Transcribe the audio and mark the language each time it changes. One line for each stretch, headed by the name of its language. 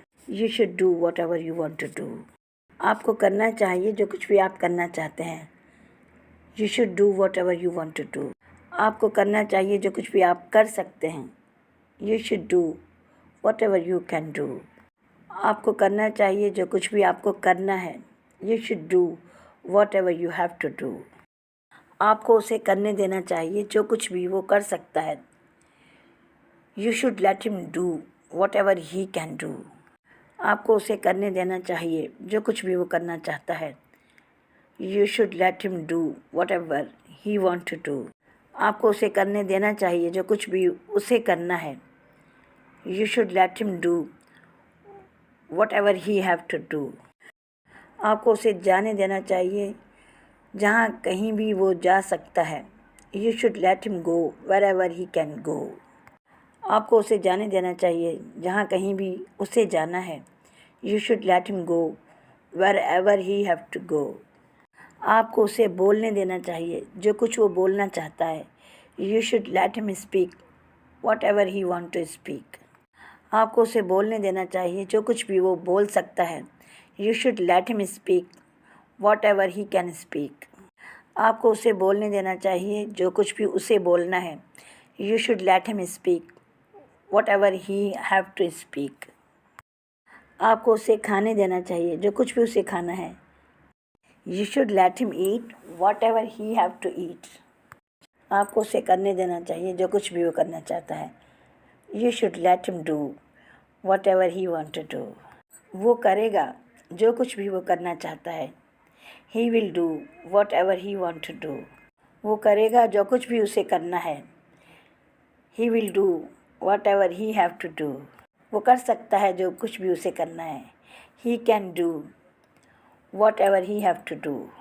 English: You should do whatever you want to do.
Hindi: आपको करना चाहिए जो कुछ भी आप करना चाहते हैं.
English: You should do whatever you want to do.
Hindi: आपको करना चाहिए जो कुछ भी आप कर सकते हैं.
English: You should do whatever you can do.
Hindi: आपको करना चाहिए जो कुछ भी आपको करना है.
English: You should do whatever you have to do.
Hindi: आपको उसे करने देना चाहिए जो कुछ भी वो कर सकता है.
English: You should let him do whatever he can do.
Hindi: आपको उसे करने देना चाहिए जो कुछ भी वो करना चाहता है.
English: You should let him do whatever he want to do.
Hindi: आपको उसे करने देना चाहिए जो कुछ भी उसे करना है.
English: You should let him do whatever he have to do.
Hindi: आपको उसे जाने देना चाहिए जहाँ कहीं भी वो जा सकता है.
English: You should let him go wherever he can go.
Hindi: आपको उसे जाने देना चाहिए जहाँ कहीं भी उसे जाना है.
English: You should let him go wherever he have to go.
Hindi: आपको उसे बोलने देना चाहिए जो कुछ वो बोलना चाहता है.
English: You should let him speak whatever he want to speak.
Hindi: आपको उसे बोलने देना चाहिए जो कुछ भी वो बोल सकता है.
English: You should let him speak whatever he can speak.
Hindi: आपको उसे बोलने देना चाहिए जो कुछ भी उसे बोलना है.
English: You should let him speak whatever he have to speak.
Hindi: आपको उसे खाने देना चाहिए जो कुछ भी उसे खाना है।
English: You should let him eat whatever he have to eat.
Hindi: आपको उसे करने देना चाहिए जो कुछ भी वो करना चाहता है।
English: You should let him do whatever he want to do.
Hindi: वो करेगा जो कुछ भी वो करना चाहता है।
English: He will do whatever he want to do.
Hindi: वो करेगा जो कुछ भी उसे करना है।
English: He will do whatever he have to do.
Hindi: वो कर सकता है जो कुछ भी उसे करना है।
English: He can do whatever he have to do.